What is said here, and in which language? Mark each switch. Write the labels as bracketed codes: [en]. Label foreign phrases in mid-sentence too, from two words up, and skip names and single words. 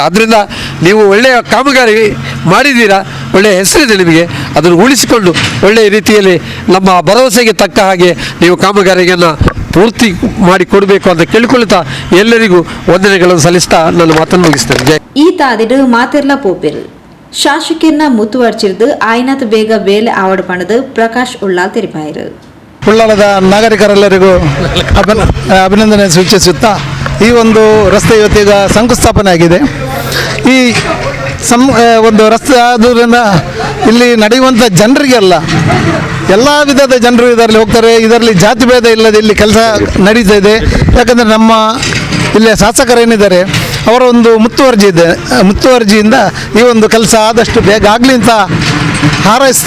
[kn] ಅದರಿಂದ ನೀವು ಒಳ್ಳೆಯ ಕಾಮಗಾರಿ ಮಾಡಿದ್ದೀರಾ, ಒಳ್ಳೆಯ ಹೆಸರಿದೆ ನಿಮಗೆ. ಅದನ್ನು ಉಳಿಸಿಕೊಂಡು ಒಳ್ಳೆಯ ರೀತಿಯಲ್ಲಿ ನಮ್ಮ ಭರವಸೆಗೆ ತಕ್ಕ ಹಾಗೆ ನೀವು ಕಾಮಗಾರಿಯನ್ನು ಪೂರ್ತಿ ಮಾಡಿ ಕೊಡಬೇಕು ಅಂತ ಕೇಳಿಕೊಳ್ತಾ ಎಲ್ಲರಿಗೂ ವಂದನೆಗಳನ್ನು ಸಲ್ಲಿಸ್ತಾ ನನ್ನ ಮಾತನ್ನು ಮುಗಿಸ್ತೇನೆ. [tcy] ಈ ತಾದಿಡು ಮಾತೆರ್ಲ ಪೋಪೆರು ಶಾಸಕರನ್ನ ಮುತ್ತುವರ್ಚಿರ್ದು ಆಯ್ನಾತ್ ಬೇಗ ಬೇಲೆ ಆವಡ ಪಣದು ಪ್ರಕಾಶ್ ಉಳ್ಳಾಲ್ ತೆರಿಪಾಯಿರು. [kn] ಉಳ್ಳಾಲದ ನಾಗರಿಕರೆಲ್ಲರಿಗೂ ಅಭಿನಂದನೆ ಸೂಚಿಸುತ್ತಾ ಈ ಒಂದು ರಸ್ತೆ ಇವತ್ತೀಗ ಶಂಕುಸ್ಥಾಪನೆ ಆಗಿದೆ. ಈ ಒಂದು ರಸ್ತೆ ಆದುದರಿಂದ ಇಲ್ಲಿ ನಡೆಯುವಂಥ ಜನರಿಗೆಲ್ಲ ಎಲ್ಲ ವಿಧದ ಜನರು ಇದರಲ್ಲಿ ಹೋಗ್ತಾರೆ. ಇದರಲ್ಲಿ ಜಾತಿ ಭೇದ ಇಲ್ಲದೆ ಇಲ್ಲಿ ಕೆಲಸ ನಡೀತಾ ಇದೆ. ಯಾಕಂದರೆ ನಮ್ಮ ಇಲ್ಲಿಯ ಶಾಸಕರೇನಿದ್ದಾರೆ ಅವರ ಒಂದು ಮುತುವರ್ಜಿಯಿಂದ ಈ ಒಂದು ಕೆಲಸ ಆದಷ್ಟು ಬೇಗ ಆಗಲಿ ಅಂತ ಹಾರೈಸ್ತಾ.